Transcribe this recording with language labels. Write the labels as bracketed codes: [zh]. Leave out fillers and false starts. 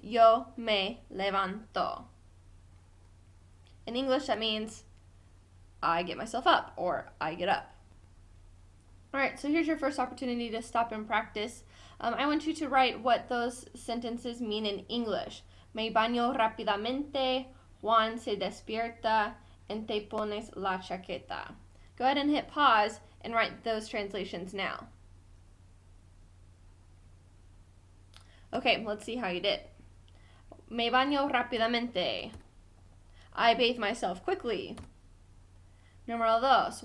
[es] Yo me levanto. [en] In English, that means I get myself up, or I get up. Alright, so here's your first opportunity to stop and practice. I want you to write what those sentences mean in English. [es] Me baño rápidamente, Juan se despierta, [en] and [es] te pones la chaqueta. [en] Go ahead and hit pause and write those translations now. Okay, let's see how you did. [es] Me baño rápidamente. [en] I bathe myself quickly. [es] Número 2.